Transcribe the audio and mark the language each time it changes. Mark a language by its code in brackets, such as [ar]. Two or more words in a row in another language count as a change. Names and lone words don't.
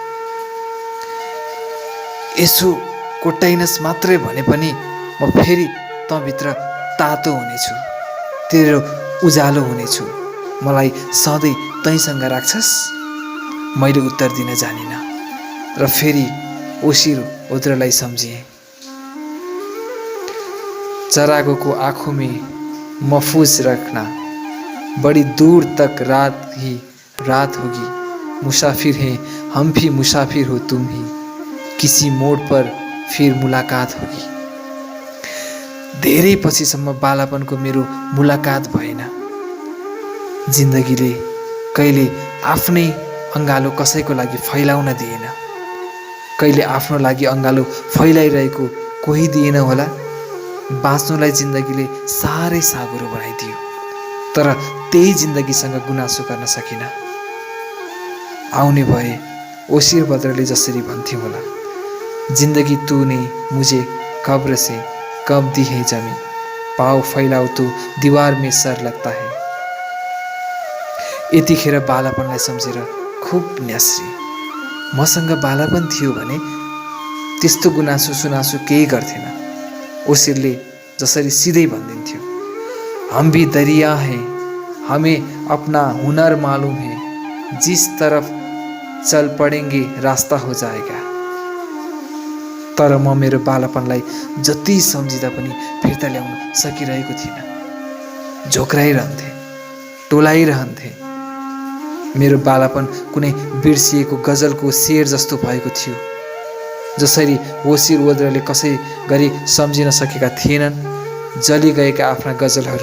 [ne] यसो कोट्टाइनस् मात्रै भने पनि म फेरि तँभित्र तातो हुनेछु, तेरो उज्यालो हुनेछु। मलाई सधैँ तैसँग राख्छस्? मैले उत्तर दिन जानिनँ र फेरि ओसिर ओद्रलाई सम्झिएँ। [ur] چراغوں آنکھوں میں محفوظ رکھنا، بڑی دور تک رات ہی رات ہوگی. مسافر ہیں ہم بھی، مسافر ہو تم ہی، کسی موڑ پر پھر ملاقات ہوگی. [ne] धेरै पछिसम्म बालापनको मेरो मुलाकात भएन। जिन्दगीले कहिले आफ्नै अङ्गालो कसैको लागि फैलाउन दिएन। कहिले आफ्नो लागि अङ्गालो फैलाइरहेको कोही दिएन होला। बाँच्नुलाई जिन्दगीले साह्रै साँघुरो बनाइदियो, तर त्यही जिन्दगीसँग गुनासो गर्न सकिनँ। आउने भए ओसिर बद्रले जसरी भन्थ्यो होला, [ur] زندگی تو نے مجھے قبر سے کب دی ہے زمیں، پاؤں پھیلاؤں تو دیوار میں سر لگتا ہے. [ne] यतिखेर बालापनलाई सम्झेर खुब न्यास्री। मसँग बालापन थियो भने त्यस्तो गुनासो सुनासो केही गर्थेन। ओसिरले जसरी सिधै भनिदिन्थ्यो, [ur] ہم بھی دریا ہیں، ہمیں اپنا ہنر معلوم ہے، جس طرف چل پڑیں گے راستہ ہو جائے گا. [ne] तर म मेरो बालापनलाई जति सम्झिँदा पनि फिर्ता ल्याउन सकिरहेको थिइनँ। झोक्राइरहन्थे, टोलाइरहन्थे। मेरो बालापन कुनै बिर्सिएको गजलको शेर जस्तो भएको थियो। जसरी ओसिर ओद्रले कसै गरी सम्झिन सकेका थिएनन् जलिगएका आफ्ना गजलहरू।